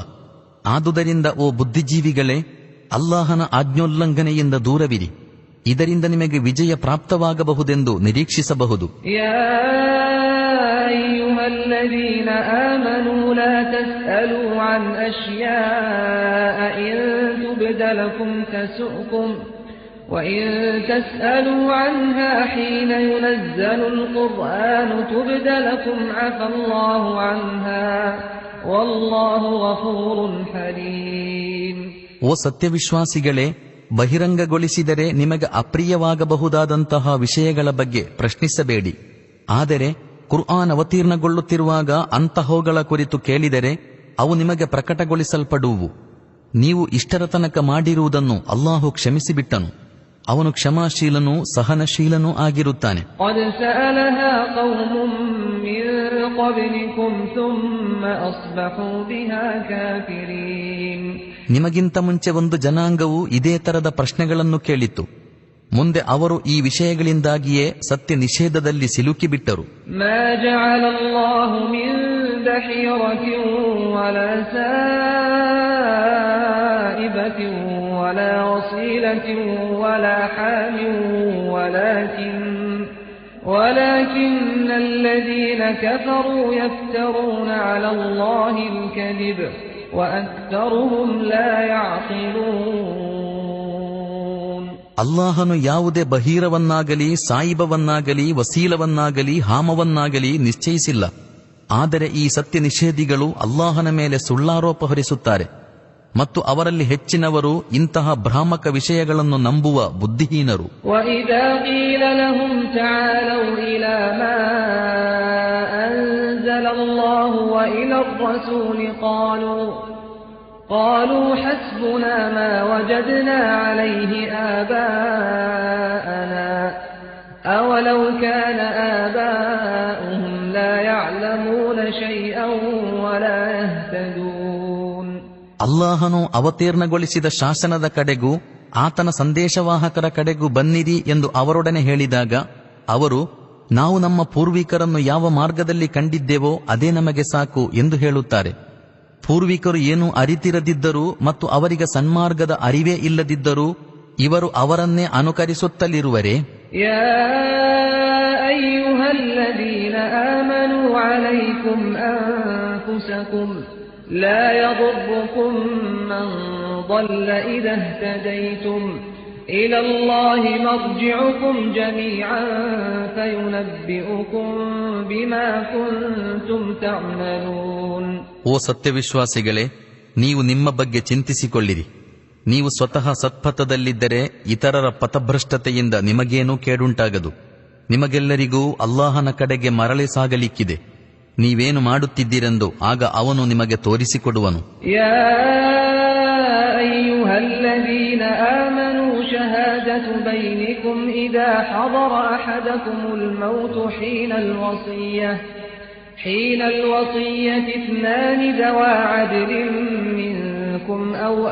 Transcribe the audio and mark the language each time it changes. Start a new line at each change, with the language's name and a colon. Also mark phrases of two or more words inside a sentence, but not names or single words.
Kannada: ಆದುದರಿಂದ ಓ ಬುದ್ಧಿಜೀವಿಗಳೇ, ಅಲ್ಲಾಹನ ಆಜ್ಞೋಲ್ಲಂಘನೆಯಿಂದ ದೂರವಿರಿ. ಇದರಿಂದ ನಿಮಗೆ ವಿಜಯ ಪ್ರಾಪ್ತವಾಗಬಹುದೆಂದು ನಿರೀಕ್ಷಿಸಬಹುದು.
Arabic: وَإِن تَسْأَلُوا عَنْهَا حِينَ يُنَزَّلُ الْقُرْآنُ تُبْدَ لَكُمْ عَفَا اللَّهُ عَنْهَا وَاللَّهُ غَفُورٌ حَلِيمٌ.
Kannada: ಓ ಸತ್ಯವಿಶ್ವಾಸಿಗಳೇ, ಬಹಿರಂಗಗೊಳಿಸಿದರೆ ನಿಮಗೆ ಅಪ್ರಿಯವಾಗಬಹುದಾದಂತಹ ವಿಷಯಗಳ ಬಗ್ಗೆ ಪ್ರಶ್ನಿಸಬೇಡಿ. ಆದರೆ ಕುರ್ಆನ್ ಅವತೀರ್ಣಗೊಳ್ಳುತ್ತಿರುವಾಗ ಅಂತಹವುಗಳ ಕುರಿತು ಕೇಳಿದರೆ ಅವು ನಿಮಗೆ ಪ್ರಕಟಗೊಳಿಸಲ್ಪಡುವು. ನೀವು ಇಷ್ಟರ ತನಕ ಮಾಡಿರುವುದನ್ನು ಅಲ್ಲಾಹು ಕ್ಷಮಿಸಿಬಿಟ್ಟನು. ಅವನು ಕ್ಷಮಾಶೀಲನೂ ಸಹನಶೀಲನೂ ಆಗಿರುತ್ತಾನೆ. ನಿಮಗಿಂತ ಮುಂಚೆ ಒಂದು ಜನಾಂಗವು ಇದೇ ತರದ ಪ್ರಶ್ನೆಗಳನ್ನು ಕೇಳಿತ್ತು. ಮುಂದೆ ಅವರು ಈ ವಿಷಯಗಳಿಂದಾಗಿಯೇ ಸತ್ಯ ನಿಷೇಧದಲ್ಲಿ ಸಿಲುಕಿಬಿಟ್ಟರು.
Arabic: ولا وصيلة ولا حام ولكن الذين كفروا يفترون على الله الكذب وأكثرهم لا يعقلون.
Kannada: ಅಲ್ಲಾಹನು ಯಾವುದೇ ಬಹೀರವನ್ನಾಗಲಿ, ಸಾಯಿಬವನ್ನಾಗಲಿ, ವಸೀಲವನ್ನಾಗಲಿ, ಹಾಮವನ್ನಾಗಲಿ ನಿಶ್ಚಯಿಸಿಲ್ಲ. ಆದರೆ ಈ ಸತ್ಯ ನಿಷೇಧಿಗಳು ಅಲ್ಲಾಹನ ಮೇಲೆ ಸುಳ್ಳಾರೋಪ ಹೊರಿಸುತ್ತಾರೆ ಮತ್ತು ಅವರಲ್ಲಿ ಹೆಚ್ಚಿನವರು ಇಂತಹ ಭ್ರಾಮಕ ವಿಷಯಗಳನ್ನು ನಂಬುವ ಬುದ್ಧಿಹೀನರು.
Arabic: وَإِذَا قِيلَ لَهُمْ تَعَالَوْا إِلَى مَا أَنزَلَ اللَّهُ وَإِلَى الرَّسُولِ قالوا حسبنا ما وجدنا عليه آباءنا أولو كان آباؤهم لا يعلمون شيئا ولا يهتدون.
Kannada: ಅಲ್ಲಾಹನು ಅವತೀರ್ಣಗೊಳಿಸಿದ ಶಾಸನದ ಕಡೆಗೂ ಆತನ ಸಂದೇಶವಾಹಕರ ಕಡೆಗೂ ಬನ್ನಿರಿ ಎಂದು ಅವರೊಡನೆ ಹೇಳಿದಾಗ ಅವರು, ನಾವು ನಮ್ಮ ಪೂರ್ವಿಕರನ್ನು ಯಾವ ಮಾರ್ಗದಲ್ಲಿ ಕಂಡಿದ್ದೇವೋ ಅದೇ ನಮಗೆ ಸಾಕು ಎಂದು ಹೇಳುತ್ತಾರೆ. ಪೂರ್ವಿಕರು ಏನು ಅರಿತಿರದಿದ್ದರೂ ಮತ್ತು ಅವರಿಗೆ ಸನ್ಮಾರ್ಗದ ಅರಿವೇ ಇಲ್ಲದಿದ್ದರೂ ಇವರು ಅವರನ್ನೇ ಅನುಕರಿಸುತ್ತಲಿರುವರೆ.
Arabic: يا أيها الذين آمنوا عليكم أنفسكم لا يضركم من ضل إذا اهتديتم إلى الله مرجعكم جميعا فينبئكم بما كنتم تعملون.
Kannada: ಓ ಸತ್ಯವಿಶ್ವಾಸಿಗಳೇ, ನೀವು ನಿಮ್ಮ ಬಗ್ಗೆ ಚಿಂತಿಸಿಕೊಳ್ಳಿರಿ. ನೀವು ಸ್ವತಃ ಸತ್ಪಥದಲ್ಲಿದ್ದರೆ ಇತರರ ಪಥಭ್ರಷ್ಟತೆಯಿಂದ ನಿಮಗೇನೂ ಕೇಡುಂಟಾಗದು. ನಿಮಗೆಲ್ಲರಿಗೂ ಅಲ್ಲಾಹನ ಕಡೆಗೆ ಮರಳಿ ಸಾಗಲಿಕ್ಕಿದೆ. ನೀವೇನು ಮಾಡುತ್ತಿದ್ದೀರೆಂದು ಆಗ ಅವನು ನಿಮಗೆ ತೋರಿಸಿಕೊಡುವನು.
Arabic: الذين آمنوا شهادة بينكم إذا حضر أحدكم الموت حين الوصية اثنان ذوى عدل منكم أو